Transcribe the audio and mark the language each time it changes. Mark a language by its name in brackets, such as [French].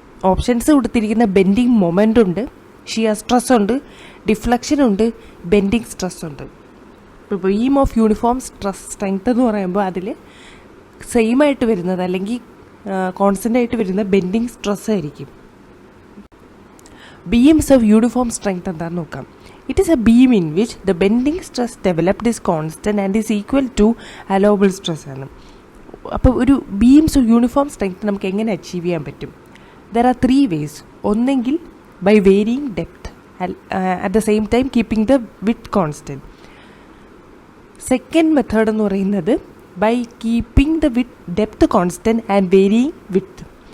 [Malayalam] Options കൊടുത്തിരിക്കുന്ന bending moment ഉണ്ട്, shear stress ഉണ്ട്, ഡിഫ്ലക്ഷൻ ഉണ്ട്, ബെൻഡിങ് സ്ട്രെസ് ഉണ്ട്. ഇപ്പോൾ ബീം ഓഫ് യൂണിഫോം സ്ട്രെങ്ത് എന്ന് പറയുമ്പോൾ അതിൽ സെയിം ആയിട്ട് വരുന്നത് അല്ലെങ്കിൽ കോൺസ്റ്റൻ്റ് ആയിട്ട് വരുന്ന ബെൻഡിങ് സ്ട്രെസ് ആയിരിക്കും. ബീംസ് ഓഫ് യൂണിഫോം സ്ട്രെങ്ത് എന്താണെന്ന് നോക്കാം. [English] It is a beam in which the bending stress developed is constant and is equal to allowable stress [Malayalam] ആണ്. അപ്പോൾ ഒരു ബീംസ് യൂണിഫോം സ്ട്രെങ്ത് നമുക്ക് എങ്ങനെ അച്ചീവ് ചെയ്യാൻ പറ്റും? [English] There are 3 ways. [Malayalam] ഒന്നെങ്കിൽ [English] By varying depth at the same time keeping the width constant. Second method [Malayalam] എന്ന് പറയുന്നത് [English] By keeping the depth constant and varying width.